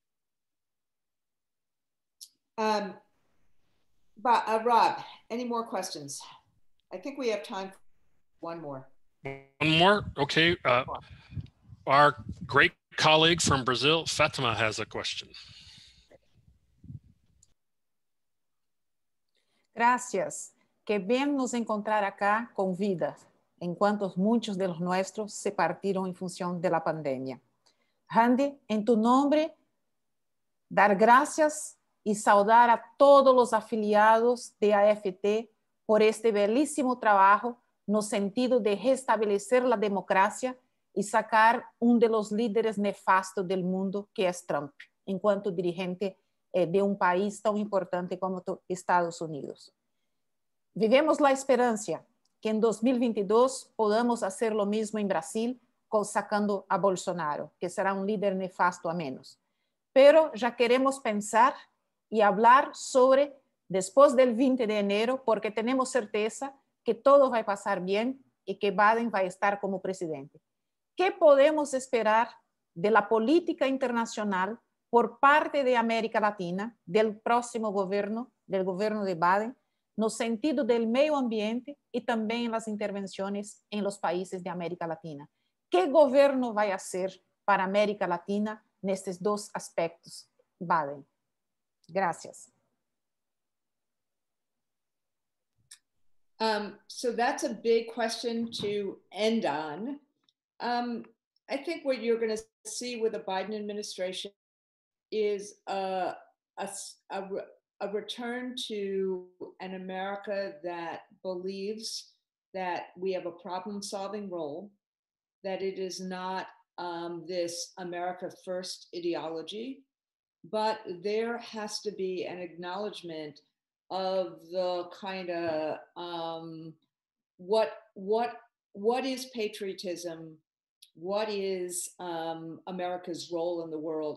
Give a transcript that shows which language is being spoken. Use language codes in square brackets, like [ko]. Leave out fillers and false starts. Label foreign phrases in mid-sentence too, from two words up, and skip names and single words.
[en] Rob, any more questions? I think we have time for one more. One more? Okay. Our great colleague from Brazil, Fatima, has a question. [es] Gracias. Que bien nos encontrar acá con vida, [pt] enquanto muitos [es] de los nuestros se [pt] partiram em função da pandemia. Randy, em tu nome, dar graças e saudar a todos os afiliados de AFT por este belíssimo trabalho no sentido de restabelecer a democracia e [es] sacar de los líderes nefastos del mundo, [pt] que é Trump, enquanto dirigente de país tão importante como Estados Unidos. Vivemos a esperança que em 2022 podamos fazer o mesmo em Brasil, sacando a Bolsonaro, que será líder nefasto a menos. Pero já queremos pensar e falar sobre depois do 20 [es] de enero, [pt] porque temos certeza que todo vai passar bem e que Biden vai estar como presidente. [es] ¿Qué podemos esperar de la política internacional por parte de América Latina, del próximo gobierno, del gobierno de Biden, [pt] no sentido [es] del medio ambiente y también en las intervenciones en los países de América Latina? ¿Qué gobierno va a hacer para América Latina en estos dos aspectos, Biden? Gracias. [en] So that's a big question to end on. I think what you're going to see with the Biden administration is a return to an America that believes that we have a problem-solving role, that it is not this America First ideology, but there has to be an acknowledgement of the kind of what is patriotism, what is America's role in the world.